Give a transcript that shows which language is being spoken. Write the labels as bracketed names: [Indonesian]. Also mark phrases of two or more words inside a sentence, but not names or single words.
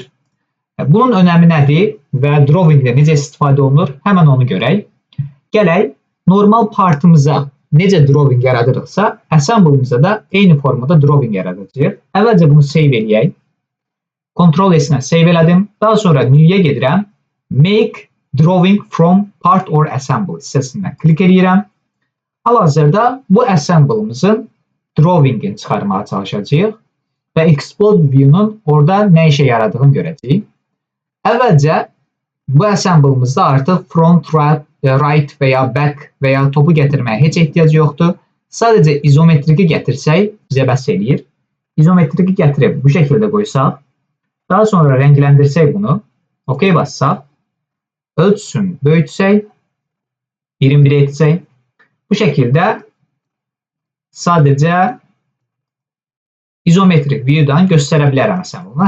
[Azerbaijani] Bunun önəmi nədir və drawingdə necə istifadə olunur? Həmən onu görək. Gələk, normal partımıza necə drawing yaradırıqsa, assemble'ımıza da eyni formada drawing yaradacaq. Əvvəlcə bunu save eləyək. Ctrl-S-nə save elədim. Daha sonra New-yə gedirəm. [English] Make drawing from part or assemble [Azerbaijani] hissəsindən klik edirəm. Hal-hazırda bu assemble'ımızın drawingini çıxarmağa çalışacağıq və [English] Exploded View- [Azerbaijani] nun orada nə işə yaradığını görəcəyik. Əvvəlcə bu assemble'ımızda artıq front, right və ya back və ya topu gətirməyə heç ehtiyac yoxdur. Sadəcə izometriki gətirsək bizə bəs eləyir. İzometriki gətirib bu şəkildə qoysaq, daha sonra rəngləndirsək bunu, OK bassaq, ölçüsünü böyütsək, 21 etsək, bu şəkildə sadəcə izometrik view-dan göstərə bilərəm assemble'ını.